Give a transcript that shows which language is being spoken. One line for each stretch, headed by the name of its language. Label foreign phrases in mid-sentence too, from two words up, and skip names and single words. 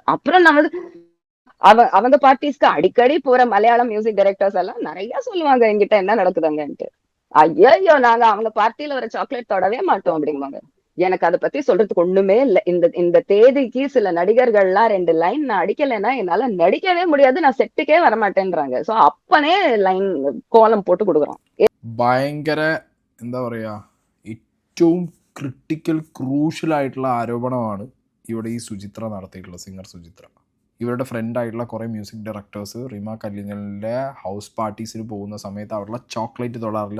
Tamil: அப்புறம் நான் வந்து அவங்க பார்ட்டிஸ்க்கு அடிக்கடி போற மலையாளம்
English: music directors
Tamil: எல்லாம் நிறைய சொல்லுவாங்க என்கிட்ட என்ன நடக்குதுங்கன்ட்டு. ஐயோ நாங்க அவங்க பார்ட்டியில வர சாக்லேட் தொடவே மாட்டோம் அப்படிங்குவாங்க. எனக்கு அதை பத்தி சொல்றதுக்கு ஒண்ணுமே இல்லை. இந்த தேதிக்கு சில நடிகர்கள்லாம் 2 லைன் நான் அடிக்கலைன்னா என்னால நடிக்கவே முடியாது, நான் செட்டுக்கே வரமாட்டேன்றாங்க. சோ அப்பனே லைன் கோலம் போட்டு கொடுக்குறோம்.
Malayalam: ഭയങ്കര എന്താ പറയുക, ഏറ്റവും
English: critical crucial
Malayalam: ആയിട്ടുള്ള ആരോപണമാണ് ഇവിടെ ഈ സുചിത്ര നടത്തിയിട്ടുള്ള, സിംഗർ സുചിത്ര. ഇവരുടെ ഫ്രണ്ടായിട്ടുള്ള കുറേ
English: music directors
Malayalam: റീമ കല്ലിങ്കലിൻ്റെ
English: house parties
Malayalam: പോകുന്ന സമയത്ത് അവിടെയുള്ള ചോക്ലേറ്റ് തൊടാറില്ല.